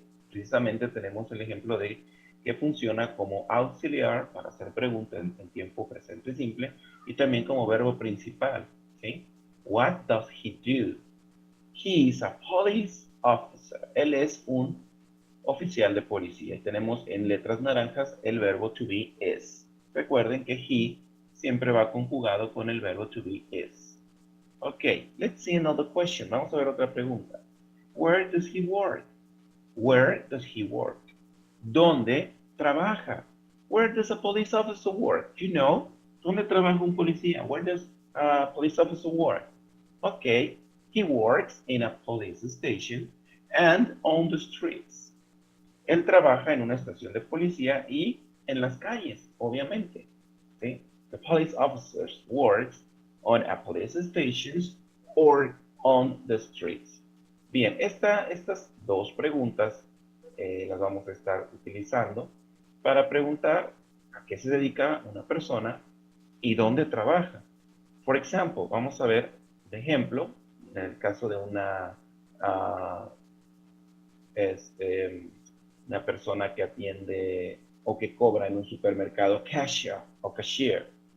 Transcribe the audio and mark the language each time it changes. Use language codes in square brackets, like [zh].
[es] Precisamente tenemos el ejemplo de que funciona como auxiliar para hacer preguntas en tiempo presente simple y también como verbo principal. ¿Sí? [en] What does he do? He is a police officer. [es] Él es un oficial de policía. Y tenemos en letras naranjas el verbo to be is. Recuerden que he siempre va conjugado con el verbo to be is. [en] Ok, let's see another question. [es] Vamos a ver otra pregunta. [en] Where does he work? Where does he work? [es] ¿Dónde trabaja? [en] Where does a police officer work? Do you know? [es] ¿Dónde trabaja un policía? [en] Where does a police officer work? Okay, he works in a police station and on the streets. [es] Él trabaja en una estación de policía y en las calles, obviamente. ¿Sí? [en] The police officer works on a police station or on the streets. [es] Bien, estas dos preguntas las vamos a estar utilizando para preguntar a qué se dedica una persona y dónde trabaja. Por ejemplo, vamos a ver de ejemplo, en el caso de ah, este, una persona que atiende o que cobra en un supermercado, cashier o cashier.